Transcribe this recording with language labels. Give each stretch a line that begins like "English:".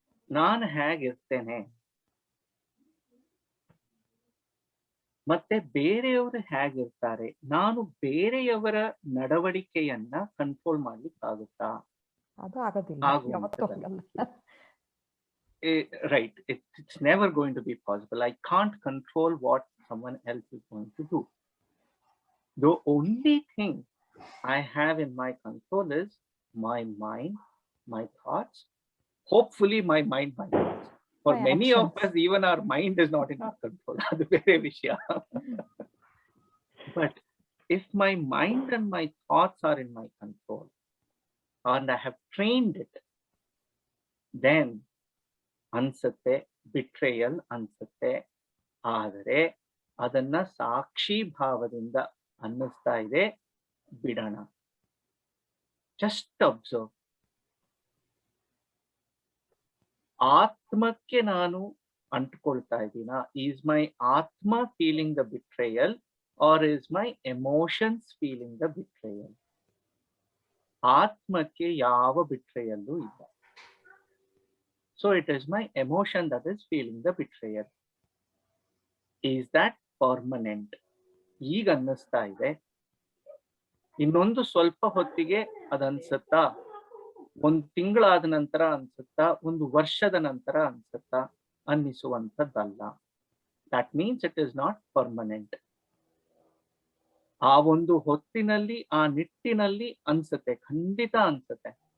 Kannada: ನಾನು ಹೇಗಿರ್ತೇನೆ ಮತ್ತೆ ಬೇರೆಯವರು ಹೇಗಿರ್ತಾರೆ, ನಾನು ಬೇರೆಯವರ ನಡವಳಿಕೆಯನ್ನ ಕಂಟ್ರೋಲ್ ಮಾಡ್ಲಿಕ್ಕಾಗುತ್ತಾ? ಅದು ಆಗೋದಿಲ್ಲ, ಯಾವತ್ತೂ ಆಗುವಂಥದ್ದಲ್ಲ. ಆಗಲ್ಲ.
English: Right. It's never going to be possible. I can't control what someone else is going to do. The only thing I have in my control is my mind, my thoughts. Hopefully, my mind, my thoughts. For My many of actions. us, even our mind is not in our control. That's a very vishya. But if my mind and my thoughts are in my control, and I have trained it, then
Kannada: ಅನ್ಸುತ್ತೆ betrayal ಅನ್ಸುತ್ತೆ. ಆದರೆ ಅದನ್ನ ಸಾಕ್ಷಿ ಭಾವದಿಂದ ಅನ್ನಿಸ್ತಾ ಇದೆ, ಬಿಡೋಣ.
English: Just observe.
Kannada: ಆತ್ಮಕ್ಕೆ ನಾನು ಅಂಟ್ಕೊಳ್ತಾ ಇದ್ದೀನ?
English: Is my ಆತ್ಮ feeling the betrayal or is my emotions feeling the betrayal?
Kannada: ಆತ್ಮಕ್ಕೆ ಯಾವ ಬಿಟ್ರೇಯಲ್ಲೂ ಇಲ್ಲ.
English: So it is my emotion that is feeling the betrayal. Is that permanent?
Kannada: ಈಗ ಅನ್ನಿಸ್ತಾ ಇದೆ, ಇನ್ನೊಂದು ಸ್ವಲ್ಪ ಹೊತ್ತಿಗೆ ಅದನ್ಸುತ್ತಾ? ಒಂದು ತಿಂಗಳಾದ ನಂತರ ಅನ್ಸುತ್ತಾ? ಒಂದು ವರ್ಷದ ನಂತರ ಅನ್ಸುತ್ತಾ? ಅನ್ನಿಸುವಂಥದ್ದಲ್ಲ.
English: That means it is not permanent.
Kannada: ಆ ಒಂದು ಹೊತ್ತಿನಲ್ಲಿ, ಆ ನಿಟ್ಟಿನಲ್ಲಿ ಅನ್ಸುತ್ತೆ, ಖಂಡಿತ ಅನ್ಸುತ್ತೆ.